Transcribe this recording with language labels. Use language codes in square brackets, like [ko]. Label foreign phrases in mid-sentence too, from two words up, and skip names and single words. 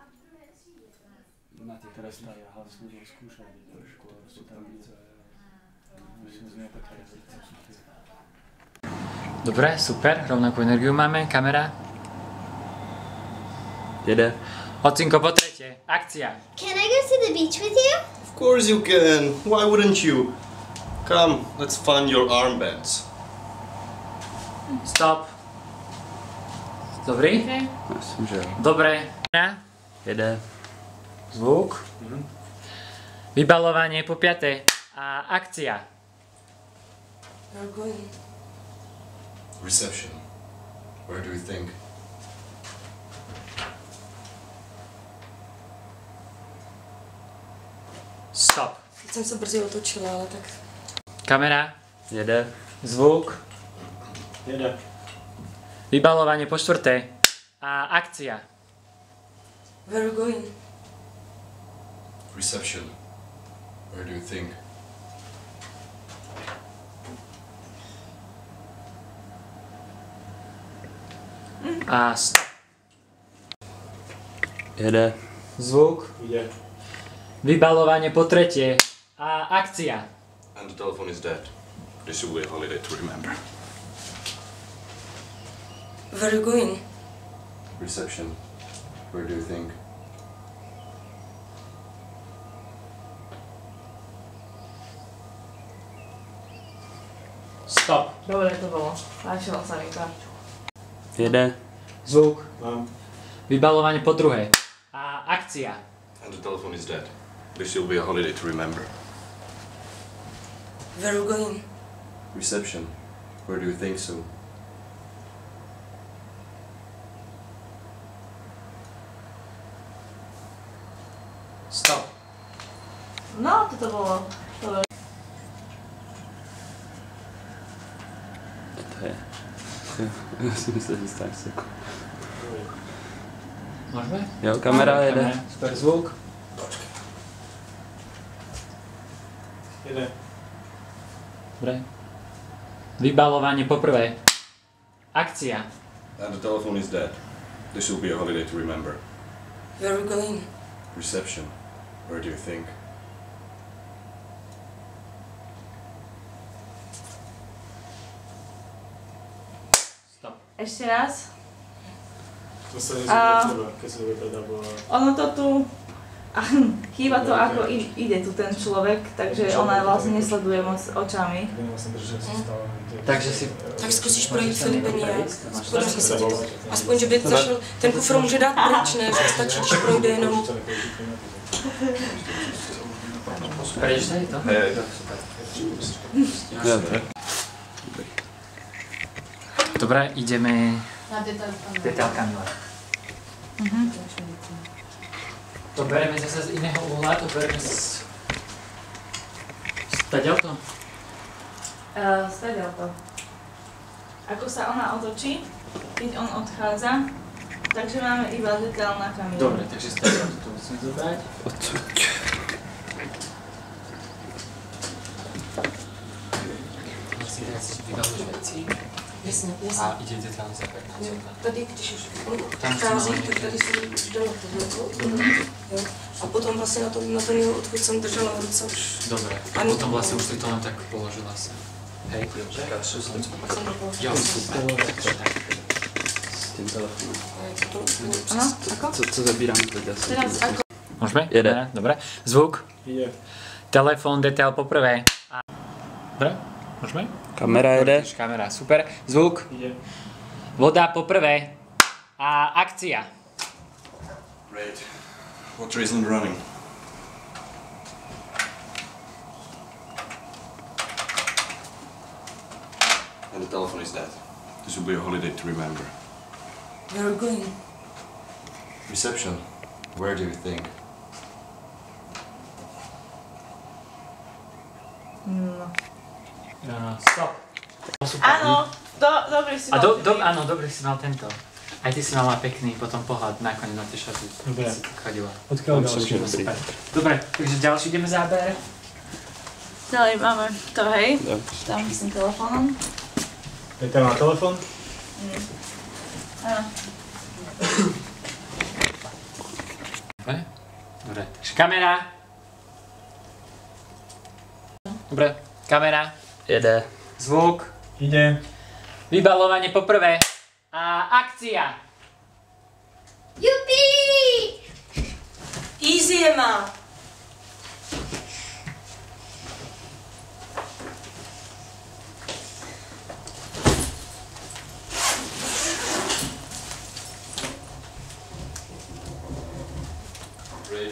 [cs] Na těch [sk] Teraz tá ja hlasnú skúšať trošku, ale sú tam více. Myslím, že nejaká recepcia. Dobre, super, rovnakú energiu máme, kamera. [cs] Jede. [sk] Ocinko, po tretie, akcia. [en] Can I go to the beach with you? Of course you can. Why wouldn't you? Come, let's find your armbands. [sk] Stop. Dobrý? Okay. [cs] Myslím, že jo. [sk] Dobre. [cs] Jede. [sk] Zvuk. Vybalovanie po piaté. A akcia. [en] Reception. Where do you think? [sk] Stop. [cs] Teď jsem se brzy otočila, ale tak... Kamera. Jede. Zvuk. Jede. [sk] Vybalovanie po štvrté. A akcia. [en] Where are you going? Reception. Where do you think? [sk] A stop. [cs] Jede. Zvuk. [sk] Ide. Vybalovanie po tretie. A akcia. [en] And the telephone is dead. This will be a holiday to remember. Where are you going? Reception. Where do you think? [sk] Stop. Dobre to bolo. Páčilo sa mi to. [cs] Jede. Zvuk. Mám. [sk] Vybalovanie po druhé. A akcia. [en] And the telephone is dead. This will be a holiday to remember. Where are you going? Reception. Where do you think so? [sk] Stop. No, toto bolo. To je. [cs] Já si myslím, že tak se... [sk] Môžeme? [cs] Jo, kamera jede. Kamera. Super zvuk. Jede. [sk] Dobre. Vybalovanie po prvé. Akcia. [en] And the telephone is dead. This will be a holiday to remember. Where are you going? Reception. Where do you think? [sk] Stop. Ešte raz. To sa nezabíja teba, keď sa dobe teda bola... Ono to tu... Chýba to, ako ide tu ten človek, takže ona vlastne nesleduje moc očami. Takže si... [cs] Tak zkusíš projít Filipiny a podaří se ti to. Aspoň, že by zašel, ten kufr může dát pryč, ne? Že stačí, když projde jenom... [sk] Prejdeš tady to? Dobre, ideme... Na Detail Kamila. To bereme zase z iného uhla, to bereme z... Staďalto? Staďalto. Ako sa ona otočí, keď on odchádza, takže máme iba detail na Kamilu. Dobre, takže staďalto to musíme zobrať. [cs] Odsud. [sk] Musím dať si vybalúť veci. [cs] Jasně, jasně. [sk] A ide detailný základ na [cs] Jo, celka. tady, když už on Tam odchází, jsme tak [sk] mali [cs] tady jsem dala tohle. Jo. A potom vlastně na ten jeho odchod jsem držela v ruce už. [sk] Dobre, a Ani- potom vlastne už si to len tak položila sem. Hej, jo, super. Takže tak. [cs] S tím telefonem. [sk] Áno, ako? [cs] Co zabírám teď asi? [sk] Teraz ako? Môžeme? [cs] Jede. [sk] Dobre. Zvuk. Ide. Telefón, detail poprvé. Dobre, môžeme? [cs] Kamera jede. Kamera, super. Zvuk. [sk] Ide. Voda poprvé. A akcia. [en] Great. Water isn't running. And the telephone is dead. This will be a holiday to remember. Where are you going? Reception. Where do you think? No. [sk] Stop. Super. Áno, dobre si A mal. áno, dobre si mal tento. Aj ty si mala pekný potom pohľad nakoniec na tie šaty. Dobre. Si tak chodila. Odkiaľ Som ďalšie? dobrý. Super. Dobre, takže ďalší ideme záber. Ďalej máme to, hej. [cs] Jo. [sk] Tam s tým telefónom. [cs] Je tam na telefon? [sk] Áno. Dobre, takže kamera. Dobre, kamera. [cs] Jede. Zvuk. [sk] Ide. Vybalovanie poprvé. A akcia. Jupi! [en] Easy, Emma! Great.